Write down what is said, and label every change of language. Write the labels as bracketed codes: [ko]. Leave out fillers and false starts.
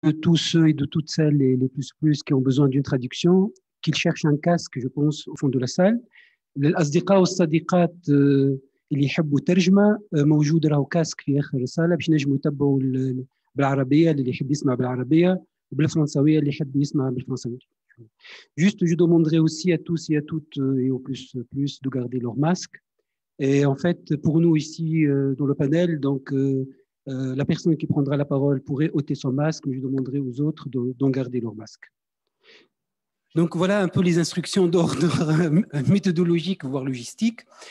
[fr] de tous ceux et de toutes celles, les plus qui ont besoin d'une traduction, qu'ils cherchent un casque, je pense, au fond de la salle. [ar] للأصدقاء والصديقات اللي يحبوا ترجمة موجود راهو كاسك في آخر الصالة باش نجموا يتبعوا بالعربية اللي يحب يسمع بالعربية وبالفرنساوية اللي يحب يسمع بالفرنساوية. [fr] Juste, je demanderai aussi à tous et à toutes et au plus de garder leur masque. Et en fait, pour nous ici dans le panel, donc la personne qui prendra la parole pourrait ôter son masque, mais je demanderai aux autres d'en garder leur masque. Donc voilà un peu les instructions d'ordre méthodologique, voire logistique.